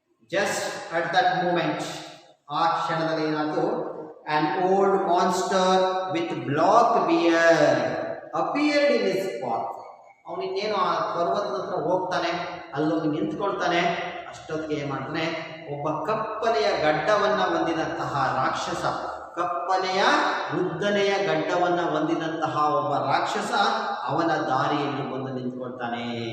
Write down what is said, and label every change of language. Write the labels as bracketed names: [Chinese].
[English] just at that moment, [Kannada] ಆ ಕ್ಷಣದಲ್ಲಿ ಏನಾಯ್ತು? [English] an old monster with black beard appeared in his path. [Kannada] ಅವನಿನ್ನೇನು ಆ ಪರ್ವತದ ಹತ್ರ ಹೋಗ್ತಾನೆ, ಅಲ್ಲೋಗಿ ನಿಂತ್ಕೊಳ್ತಾನೆ. ಅಷ್ಟೊತ್ತಿಗೆ ಏನ್ ಮಾಡ್ತಾನೆ? ಒಬ್ಬ ಕಪ್ಪನೆಯ ಗಡ್ಡವನ್ನ ಹೊಂದಿದಂತಹ ರಾಕ್ಷಸ, ಕಪ್ಪನೆಯ ಉದ್ದನೆಯ ಗಡ್ಡವನ್ನ ಹೊಂದಿದಂತಹ ಒಬ್ಬ ರಾಕ್ಷಸ ಅವನ ದಾರಿಯಲ್ಲಿ ಬಂದು ನಿಂತ್ಕೊಳ್ತಾನೆ.